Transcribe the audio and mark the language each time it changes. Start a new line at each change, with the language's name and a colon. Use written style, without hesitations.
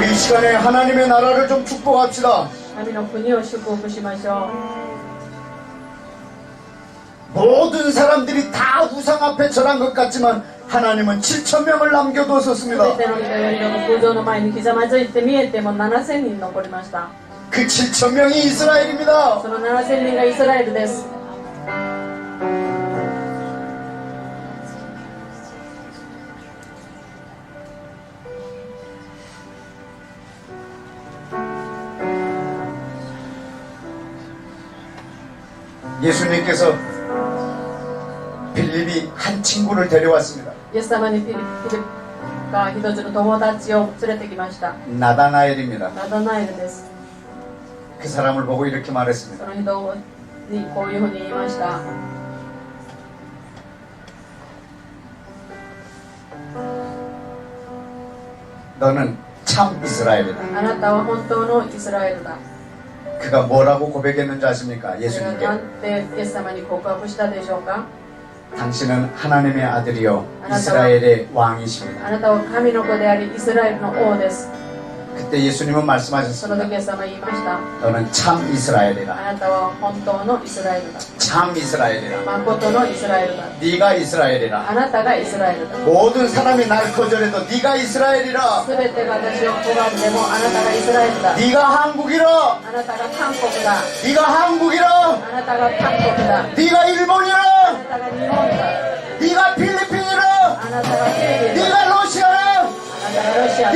Korean: 시간에 하나님의 나라를 좀 축복합시다.
Japanese: 神の国を祝福しましょう。
Korean: 모든 사람들이 다 우상 앞에 절한 것 같지만 하나님은 7,000명을 남겨두었습니다.
Japanese: すべての人々の空洞の前にひざまずいて見えても7000人残りました。
Korean: 그 7,000명이 이스라엘입니다.
Japanese: その7000人がイスラエルです。
Korean: 예수님께서 빌립이 한 친구를 데려왔습니다.
Japanese: イエス様にフィリップが一つの友達を連れてきました。
Korean: 나다나엘입니다.
Japanese: ナダナエルです。
Korean: 그 사람을 보고 이렇게 말했습니다.
Japanese: その人にこういうふうに言いました。
Korean: 너는 참 이스라엘이다.
Japanese: あなたは本当のイスラエルだ。
Korean: 그가 뭐라고 고백했는지 아십니까?
Japanese: それは
Korean: 예수님께
Japanese: なんてイエス様に告白したでしょうか。
Korean: 당신은 하나님의 아들이요 이스라엘의 왕이십니다.
Japanese: あなたは神の子でありイスラエルの王です。
Korean: 그때 예수님은
Japanese: そ
Korean: 말씀하셨습니다.
Japanese: の時イエス様は言いました。
Korean: 너는 참 이스라엘이라.
Japanese: あなたは本当のイスラエルだ。
Korean: 참 이스라엘이라.
Japanese: 誠のイスラエルだ。
Korean: 네가 이스라엘이라.
Japanese: あなたがイスラエルだ。
Korean: 모든 사람이 날 거절해도 네가 이스라엘이라.
Japanese: すべてが私を拒んでもあなたがイスラエルだ。
Korean: 네가 한국이라.
Japanese: あなたが韓国だ。
Korean: 네가 한국이라.
Japanese: あなたが韓国だ。
Korean: 네가
Japanese: あ
Korean: 일본이라.
Japanese: なたが日本だ。
Korean: 네가 필리핀이라.
Japanese: あなたがフィリピンだ。
Korean: 네가 러시아라.
Japanese: あなたがロシアだ。